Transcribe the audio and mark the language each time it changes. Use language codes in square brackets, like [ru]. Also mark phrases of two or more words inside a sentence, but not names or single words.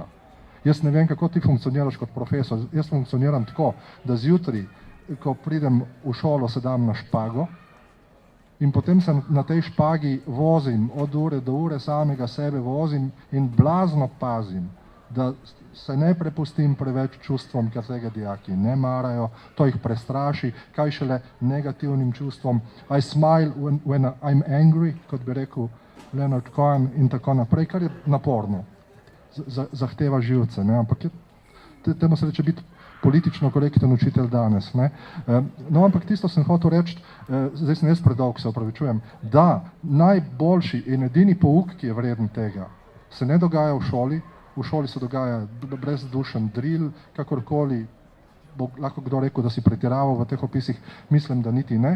[sl] Jaz ne vem, kako ti funkcioniraš kot profesor. Jaz funkcioniram tako, da zjutraj, ko pridem v šolo, sedam na špago in potem se na tej špagi vozim, od ure do ure samega sebe vozim in blazno pazim, da se ne prepustim preveč čustvom, ker tega dijaki ne marajo, to jih prestraši, kaj šele negativnim čustvom. [en] I smile when I'm angry, [sl] kot bi rekel Leonard Cohen in tako naprej, kar je naporno. Zahteva živce, ne? Ampak temu se reče biti politično korekten učitelj danes. Ne? No, ampak tisto sem hotel reči, zdaj sem jaz predolg, se opravičujem, da najboljši in edini pouk, ki je vreden tega, se ne dogaja v šoli se dogaja brezdušen drill, kakorkoli, bo lahko kdo rekel, da si pretiraval v teh opisih, mislim, da niti ne.